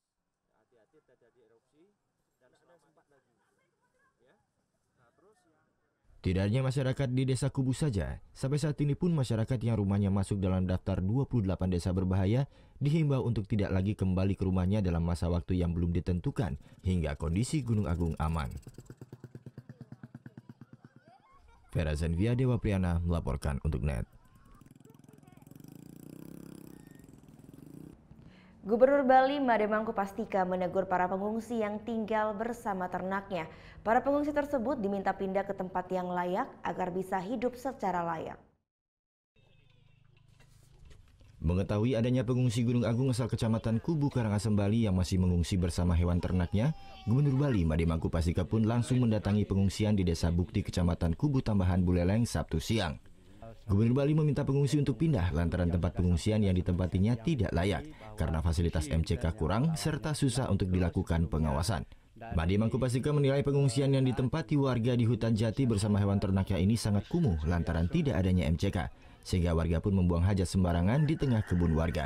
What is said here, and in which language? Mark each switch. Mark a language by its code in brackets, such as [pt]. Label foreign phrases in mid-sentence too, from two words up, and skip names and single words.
[id] Tidak hanya masyarakat di Desa Kubu saja, sampai saat ini pun masyarakat yang rumahnya masuk dalam daftar 28 desa berbahaya dihimbau untuk tidak lagi kembali ke rumahnya dalam masa waktu yang belum ditentukan hingga kondisi Gunung Agung aman. Vera Zenvia Dewa Priana melaporkan untuk NET. Gubernur Bali Made Mangkupastika menegur para pengungsi yang tinggal bersama ternaknya. Para pengungsi tersebut diminta pindah ke tempat yang layak agar bisa hidup secara layak. Mengetahui adanya pengungsi Gunung Agung asal Kecamatan Kubu, Karangasem, Bali yang masih mengungsi bersama hewan ternaknya, Gubernur Bali Made Mangkupastika pun langsung mendatangi pengungsian di Desa Bukti, Kecamatan Kubu Tambahan, Buleleng, Sabtu siang. Gubernur Bali meminta pengungsi untuk pindah lantaran tempat pengungsian yang ditempatinya tidak layak karena fasilitas MCK kurang serta susah untuk dilakukan pengawasan. Made Mangkupastika menilai pengungsian yang ditempati warga di hutan jati bersama hewan ternaknya ini sangat kumuh lantaran tidak adanya MCK, sehingga warga pun membuang hajat sembarangan di tengah kebun warga.